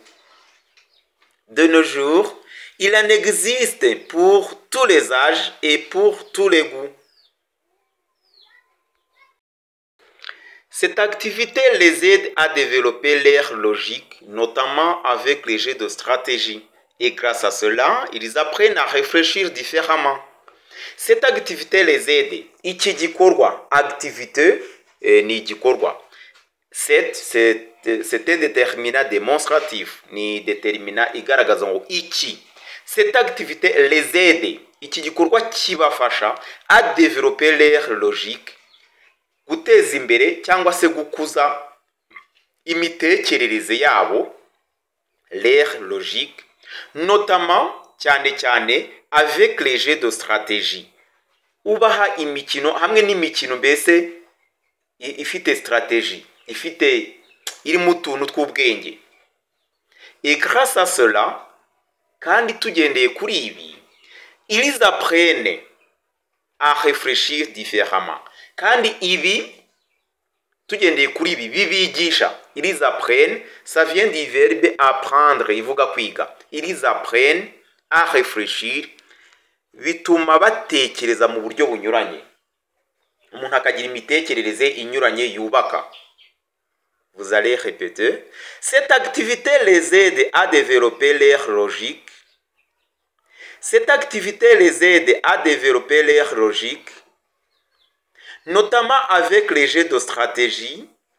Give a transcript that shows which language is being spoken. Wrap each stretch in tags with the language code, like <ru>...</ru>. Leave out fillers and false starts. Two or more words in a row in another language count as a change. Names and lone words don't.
<fr>De nos jours, il en existe pour tous les âges et pour tous les goûts. Cette activité les aide à développer leur logique, notamment avec les jeux de stratégie. Et grâce à cela, ils apprennent à réfléchir différemment. Cette activité les aide.</fr> <rw>Iki gikorwa, activité ni igikorwa.</rw> <fr>C'est un déterminant démonstratif,</fr> <rw>ni déterminant igaragaza ngo iki.</rw> <fr>Cette activité les aide.</fr> <rw>Iki gikorwa kibafasha</rw> <fr>à développer leur logique,</fr> <rw>guteza imbere cyangwa se gukuza imitekerereze yabo,</rw> <fr>leur logique, notamment cyane avec les jeux de stratégie.</fr> <rw>Ubaha imikino hamwe n'imikino mbese ifite stratégie, iri mu tuntu tw'ubwenge.</rw> <fr>Et grâce à cela,</fr> <rw>kandi tugendeye kuri ibi,</rw> <fr>ils apprennent à réfléchir différemment.</fr> <rw>Kandi ibi tugendeye kuri ibi bibigisha,</rw> <fr>ils apprennent, ça vient du verbe apprendre,</fr> <rw>ivuga kwiga.</rw> <fr>Ils apprennent à réfléchir,</fr> <rw>bituma batekereza mu buryo bunyuranye. Umuntu akagira imitekerereze inyuranye yubaka.</rw> <fr>Vous allez répéter. Cette activité les aide à développer leur logique. Cette activité les aide à développer leur logique, notamment avec les jeux de stratégie.</fr>